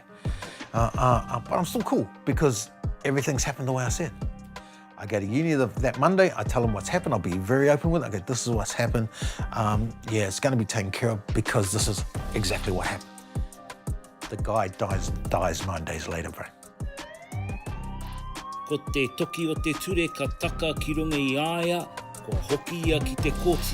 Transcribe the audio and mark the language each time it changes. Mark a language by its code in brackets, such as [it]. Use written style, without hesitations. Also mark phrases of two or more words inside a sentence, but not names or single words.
[en] But I'm still cool because everything's happened the way I said. I go to uni that Monday, I tell them what's happened, I'll be very open with it. I go, this is what's happened. Yeah, it's gonna be taken care of because this is exactly what happened. The guy dies 9 days later, bro. [mi] Ko te toki o te ture ka taka ki runga I aia, ko hoki ia ki te kōti.